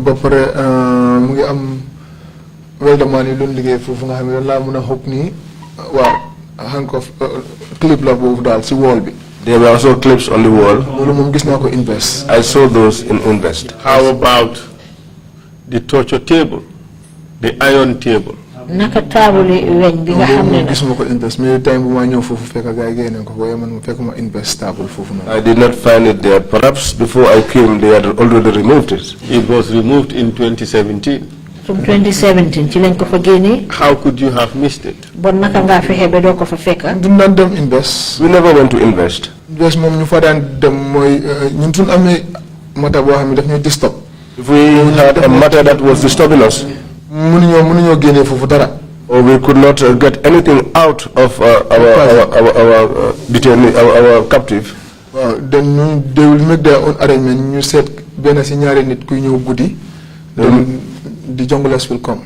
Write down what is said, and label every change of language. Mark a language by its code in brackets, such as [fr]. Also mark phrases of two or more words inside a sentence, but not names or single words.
[en] There were also clips on the wall. I saw those in invest. How about the torture table, the iron table? [wo] Naka table weñ bi nga xamné [en] I did not find it there. Perhaps before I came they had already removed it. It was removed in 2017. [wo] From 2017 ci lañ ko fa génné. [en] How could you have missed it? [wo] Bon naka nga fexé ba do ko fa fekk. Du nan dem invest. [en] We never went to invest. [wo] Invest mom ñu fa daan dem moy ñun sun amé mata bo xamni daf ñu disturb. [en] If we had a matter that was disturbing us, or we could not get anything out of our detainee, our captive. Then they will make their own arrangement. You said then the junglers will come.